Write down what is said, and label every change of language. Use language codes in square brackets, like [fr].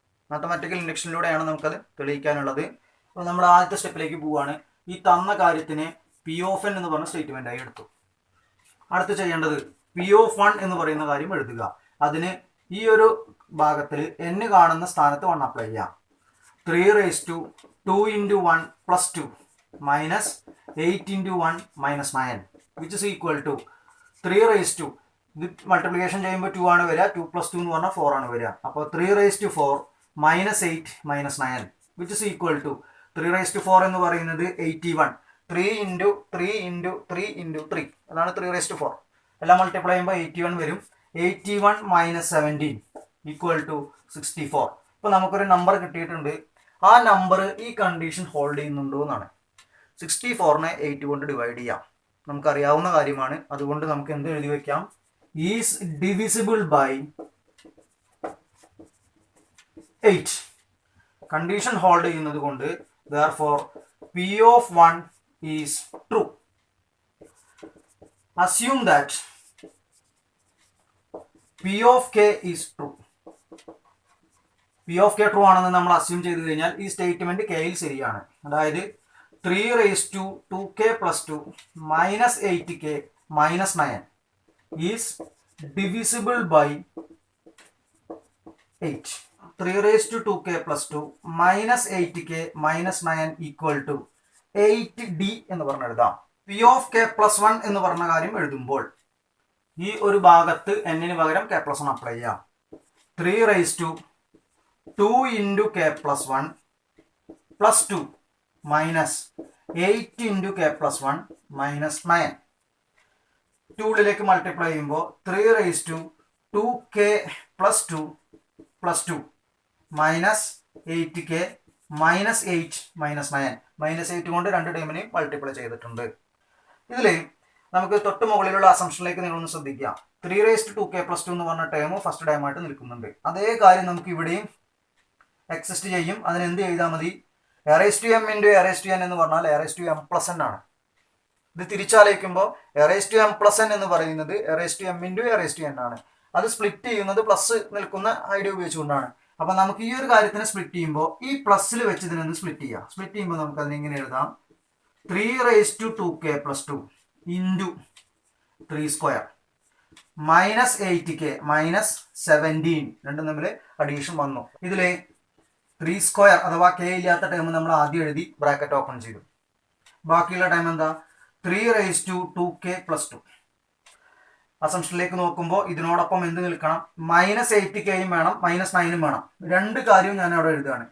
[ml] Mathematical ഇൻഡക്ഷനിലൂടെയാണ് നമുക്കത് തെളിയിക്കാനുള്ളത്. അപ്പോൾ നമ്മൾ ആദ്യത്തെ സ്റ്റെപ്പിലേക്ക് പോവുകയാണ്. ഈ തന്ന കാര്യത്തിനെ പി ഓഫ് എൻ എന്ന് പറഞ്ഞ സ്റ്റേറ്റ്മെൻറ്റായി എടുത്തു. അടുത്ത് ചെയ്യേണ്ടത് പി ഓഫ് 1 എന്ന് പറയുന്ന കാര്യം എഴുതുക. അതിന് ഈ ഒരു ഭാഗത്തിൽ n കാണുന്ന സ്ഥാനത്ത് 1 അപ്ലൈ ചെയ്യാം. [en] 3 raised to 2 into 1 plus 2 minus 8 into 1 minus 9 which is equal to 3 raised to [ml] ഇത് മൾട്ടിപ്ലിക്കേഷൻ ചെയ്യുമ്പോൾ 2 ആണ് വരിക. 2 plus 2 എന്ന് പറഞ്ഞാൽ 4 ആണ് വരിക. [en] അപ്പോൾ 3 raised to 4 minus 8 minus 9 which is equal to 3 raised to 4 [ml] എന്ന് പറയുന്നത് [en] 81. 3 into 3 into 3 into 3 അതാണ് 3 raised to 4. [ml] എല്ലാം മൾട്ടിപ്ലൈ ചെയ്യുമ്പോൾ 81 വരും. [en] 81 minus 17 equal to 64. [ml] ഇപ്പോൾ നമുക്കൊരു നമ്പർ കിട്ടിയിട്ടുണ്ട്. ആ നമ്പർ ഈ കണ്ടീഷൻ ഹോൾഡ് ചെയ്യുന്നുണ്ടോ എന്നാണ്. 64നെ 8 കൊണ്ട് ഡിവൈഡ് ചെയ്യാം. നമുക്കറിയാവുന്ന കാര്യമാണ്. അതുകൊണ്ട് നമുക്ക് എന്ത് എഴുതി വെക്കാം? Is divisible by 8. Condition hold ചെയ്യുന്നത് കൊണ്ട് [en] therefore P of 1 is true. Assume that P of k is true. [ml] P of k true ആണെന്ന് നമ്മൾ അസ്യൂം ചെയ്ത് കഴിഞ്ഞാൽ ഈ സ്റ്റേറ്റ്മെന്റ് കെയിൽ ശരിയാണ്. [en] അതായത് 3 raised to 2k plus 2 minus 8k minus 9 is divisible by 8. 3 raised to 2k plus 2 minus 8k minus 9 equal to 8d [ml] എന്ന് പറഞ്ഞ് എഴുതാം. P of k plus 1 എന്ന് പറഞ്ഞ കാര്യം എഴുതുമ്പോൾ ഈ ഒരു ഭാഗത്ത് n ന് പകരം k plus 1 അപ്ലൈ ചെയ്യാം. [en] 3 raised to 2 into k plus 1 plus 2 minus 8 into k plus 1 minus 9. 2 [ml] ഉള്ളിലേക്ക് മൾട്ടിപ്ലൈ ചെയ്യുമ്പോൾ [en] 3 raised to 2k plus 2 plus 2 minus 8k minus 8 minus 9. [ml] Minus 8 കൊണ്ട് രണ്ട് ടേമിനെയും മൾട്ടിപ്ലൈ ചെയ്തിട്ടുണ്ട്. ഇതിൽ നമുക്ക് തൊട്ട് മുകളിലുള്ള അസംഷനിലേക്ക് നിങ്ങളൊന്ന് ശ്രദ്ധിക്കാം. 3 raised to 2k plus 2 എന്ന് പറഞ്ഞ ടേം ഫസ്റ്റ് ടൈമായിട്ട് നിൽക്കുന്നുണ്ട്. അതേ കാര്യം നമുക്ക് ഇവിടെയും എക്സിസ്റ്റ് ചെയ്യും. അതിന് എന്ത് ചെയ്താൽ മതി? [en] a raised to m into a raised to n [ml] എന്ന് പറഞ്ഞാൽ [en] a raised to m plus n ആണ്. [ml] ഇത് തിരിച്ചാലോചിക്കുമ്പോൾ [en] a raised to m plus n [ml] എന്ന് പറയുന്നത് [en] a raised to m into a raised to n ആണ്. [ml] അത് സ്പ്ലിറ്റ് ചെയ്യുന്നത് plus നിൽക്കുന്ന ഐഡിയ ഉപയോഗിച്ചുകൊണ്ടാണ്. അപ്പോൾ നമുക്ക് ഈ ഒരു കാര്യത്തിനെ സ്പ്ലിറ്റ് ചെയ്യുമ്പോൾ ഈ പ്ലസ്സിൽ വെച്ച് ഇതിനൊന്ന് സ്പ്ലിറ്റ് ചെയ്യാം. സ്പ്ലിറ്റ് ചെയ്യുമ്പോൾ നമുക്ക് അതിനെ ഇങ്ങനെ എഴുതാം. [en] 3 raised to 2k plus 2 into 3 square minus 8k minus 17 [ml] രണ്ടും തമ്മിൽ അഡീഷൻ വന്നു. ഇതിലെ 3 സ്ക്വയർ അഥവാ k ഇല്ലാത്ത ടൈം നമ്മൾ ആദ്യം എഴുതി ബ്രാക്കറ്റ് ഓപ്പൺ ചെയ്തു. ബാക്കിയുള്ള ടൈം എന്താ? 3^2k+2. അസംഷനിലേക്ക് നോക്കുമ്പോൾ ഇതിനോടൊപ്പം എന്ത് നിൽക്കണം? -8kയും വേണം -9ഉം വേണം. രണ്ട് കാര്യവും ഞാൻ അവിടെ എഴുതുകയാണ്.